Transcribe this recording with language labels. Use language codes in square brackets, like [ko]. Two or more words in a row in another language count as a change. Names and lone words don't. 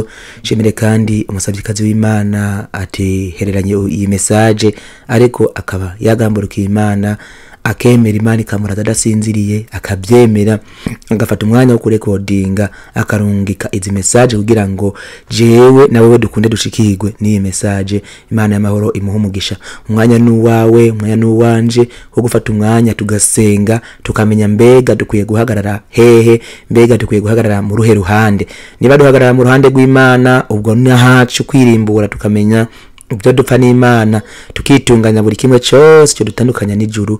[rn] Shimire kandi umusavyikazi w'Imana ati hereranye iyi message, ariko akaba yagamburukiye Imana, akemera Imana ikamurata adasinziriye, akabyemera, agafata umwanya wo kurekodinga, akarungika izi message kugira ngo jewe na wewe dukunde dushikirwe n'iyi message. Imana y'amahoro imuha umugisha. Umwanya n'uwawe, umwanya n'uwanje wo gufata umwanya tugasenga, tukamenya mbega dukwiye guhagarara hehe, mbega dukwiye guhagarara mu ruhe ruhande. Niba duhagarara mu ruhande rw'Imana, ubwo nahacu kwirimbura, tukamenya ibyo dupfa n'Imana, tukitunganya buri kimwe cyose cyo dutandukanya n'ijuru.